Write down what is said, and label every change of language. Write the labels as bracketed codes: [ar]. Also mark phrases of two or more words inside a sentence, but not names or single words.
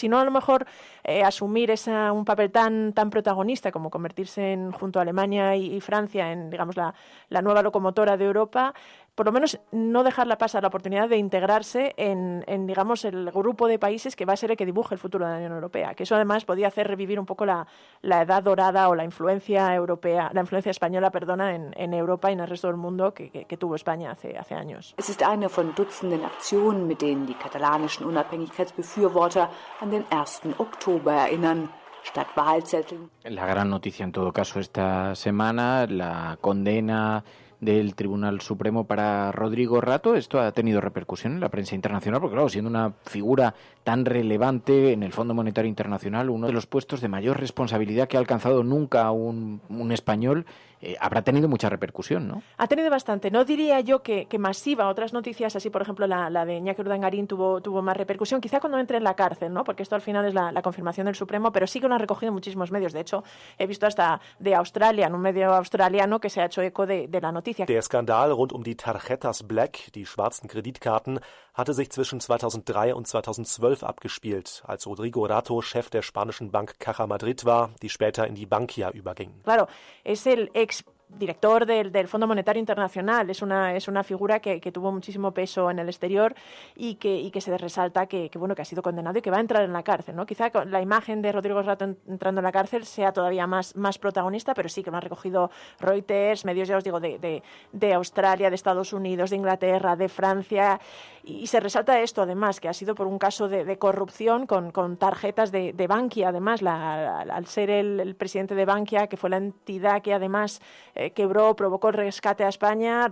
[es] Si no, a lo mejor asumir un papel tan protagonista como convertirse junto a Alemania y Francia en, digamos, la nueva locomotora de Europa, por lo menos no dejarla pasar la oportunidad de integrarse en digamos, el grupo de países que va a ser el que dibuje el futuro de la Unión Europea, que eso además podía hacer revivir un poco la edad dorada o la influencia española, en Europa y en el resto del mundo que tuvo España hace años. [de] Es ist eine von Dutzenden Aktionen, mit denen die katalanischen Unabhängigkeitsbefürworter an den 1. Oktober erinnern. Statt Wahlzetteln. [es] La gran noticia en todo caso esta semana, la condena del Tribunal Supremo para Rodrigo Rato. Esto ha tenido repercusión en la prensa internacional, porque claro, siendo una figura tan relevante en el Fondo Monetario Internacional, uno de los puestos de mayor responsabilidad que ha alcanzado nunca un español, habrá tenido mucha repercusión, ¿no? Ha tenido bastante. No diría yo que masiva. Otras noticias, así por ejemplo la de Iñaki Urdangarín tuvo más repercusión, quizá cuando entre en la cárcel, ¿no? Porque esto al final es la confirmación del Supremo, pero sí que lo han recogido muchísimos medios. De hecho, he visto hasta de Australia, en un medio australiano, que se ha hecho eco de la noticia. [de] Der Skandal rund um die Tarjetas Black, die schwarzen Kreditkarten, hatte sich zwischen 2003 und 2012 abgespielt, als Rodrigo Rato Chef der spanischen Bank Caja Madrid war, die später in die Bankia überging. [es] Claro, es el director del Fondo Monetario Internacional, es una figura que tuvo muchísimo peso en el exterior y que se resalta que ha sido condenado y que va a entrar en la cárcel, ¿no? Quizá la imagen de Rodrigo Rato entrando en la cárcel sea todavía más protagonista, pero sí que lo han recogido Reuters, medios, ya os digo, de Australia, de Estados Unidos, de Inglaterra, de Francia, y se resalta esto además, que ha sido por un caso de corrupción con tarjetas de Bankia, además, al ser el presidente de Bankia, que fue la entidad que además provocó el rescate a España.